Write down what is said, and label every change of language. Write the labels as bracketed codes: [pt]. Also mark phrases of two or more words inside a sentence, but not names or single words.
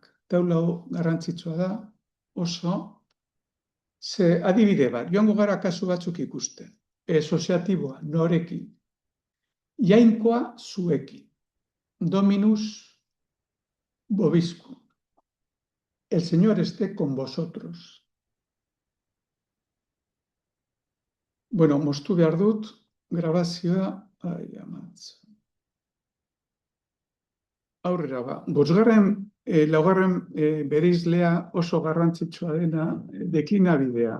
[eu] Taulau garrantzitsua da oso, ze adibide bat, joango gara kasu batzuk ikusten. Soziatiboa, norekin. Jainkoa zuekin. [la] Dominus bobiscum. [es] El Señor esté con vosotros. [eu] Bueno, moztu behar dut, grabazioa, aurrera ba. Laugarren bereizlea oso garrantzitsua dena, deklinabidea.